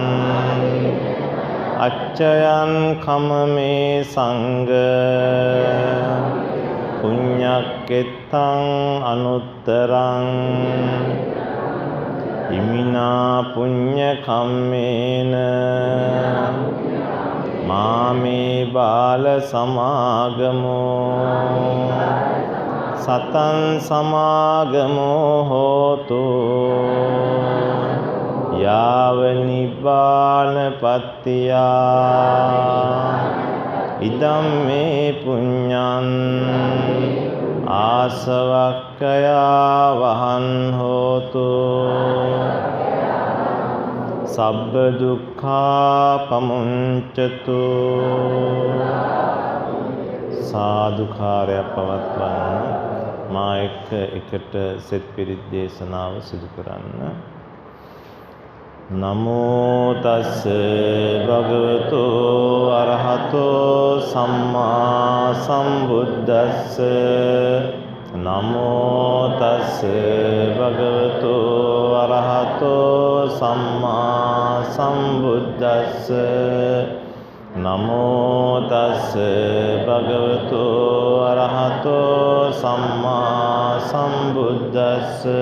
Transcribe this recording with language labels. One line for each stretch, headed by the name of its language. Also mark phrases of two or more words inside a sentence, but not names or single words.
Pali: අච්චයන් කමමේ සංඝ පුඤ්ඤක්කෙත්තං අනුත්තරං ඉමිනා පුඤ්ඤ කම්මේන මාමේ බාල සමාගමෝ සතං සමාගමෝ හෝතු යාව නිබ්බානපත්තියා ඉදම් මේ පුඤ්ඤං ආසවක්ඛයා වහං හෝතු සබ්බ දුක්ඛා පමුංචතු
Sinhala: සාදුකාරය පවත්වන්න මා එකට සෙත් පිරිත් දේශනාව සිදු කරන්න.
Pali: නමෝ තස්ස භගවතු අරහතෝ සම්මා සම්බුද්දස්ස නමෝ තස්ස භගවතු අරහතෝ සම්මා සම්බුද්දස්ස නමෝ තස්ස භගවතු අරහතෝ සම්මා සම්බුද්දස්ස